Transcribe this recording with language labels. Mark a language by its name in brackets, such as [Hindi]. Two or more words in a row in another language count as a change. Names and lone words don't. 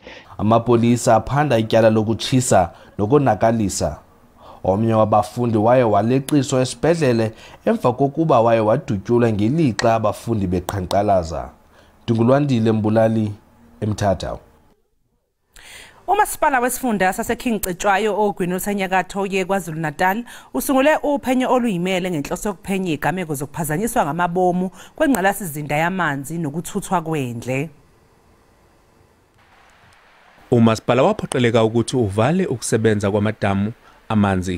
[Xhosa] Amapolisa aphanda ityala lokutshisa nokonakalisa. Omnye wabafundi waye waleqiswa esibhedlele emva kokuba waye wadutyulwa ngelixa abafundi beqhankqalaza. Ndingulwandile Mbulali eMthatha. [Zulu] Umasipala wesifunda saseKing Cetshwayo ogwini osenyakatho yeKwaZulu Natal usungule uphenyo oluyimele ngenhloso yokuphenya igameko zokuphazanyiswa ngamabomu kwengqalasizinda yamanzi nokuthuthwa kwendle. Umasipala waphoqeleka ukuthi uvale ukusebenza kwamadamu amanzi.